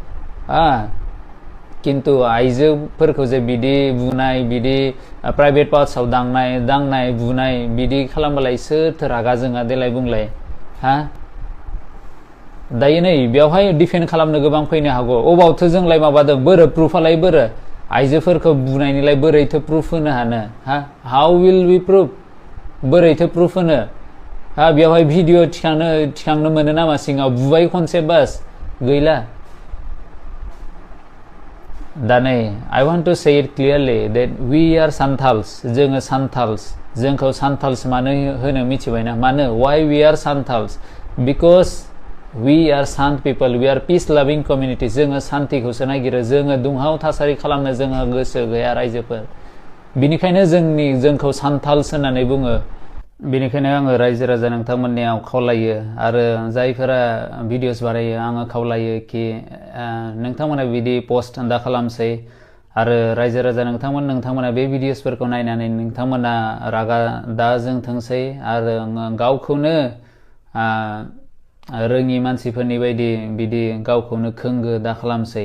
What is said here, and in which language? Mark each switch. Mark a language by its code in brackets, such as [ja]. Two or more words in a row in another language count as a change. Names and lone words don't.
[brx] खिन्थु आइजोफोरखौ जे बिदि बुनाय, बिदि प्राइभेट पार्टसआव दांनाय बुनाय बिदि खालामबालाय सोरथो रागा जोङा देलाय बुंलाय। दायो नै बेवहाय डिफेन्ड खालामनो गोबां फैनो हागौ। अबावथो जोंलाय माबादों, बोरो प्रुफआलाय बोरो? आइजोफोरखौ बुनायनिलाय बोरैथो प्रुफ होनो हानो? [en] How will we proof? [brx] बोरैथो प्रुफ होनो? बेवहाय भिडिअ थिखांनो मोनो नामा सिङाव? बुबाय खनसे बास गैला। दा नै [en] I want to say it clearly that we are Santhals. [brx] जोङो सान्थाल्स। जोंखौ सान्थाल्स मानो होनो मिथिबायना? मानो? [en] Why we are Santhals? Because we are sant people, we are peace loving community. [brx] जोङो सान्तिखौसो नागिरो, जोङो दुंहाव थासारि खालामनो जोंहा गोसो गैया रायजोफोर। बिनिखायनो जोंखौ सान्थाल्स होननानै बुङो। बेनिखायनो आङो रायजो राजा नोंथांमोननियाव खावलायो, आरो जायफोरा भिडिअस बानायो आङो खावलायो कि नोंथांमोना बिदि पस्ट दा खालामसै, आरो रायजो राजा नोंथांमोना बे भिडिअसफोरखौ नायनानै नोंथांमोना रागा दा जोंथोंसै, आरो गावखौनो रोङि मानसिफोरनि बायदि बिदि गावखौनो खोंगो दा खालामसै।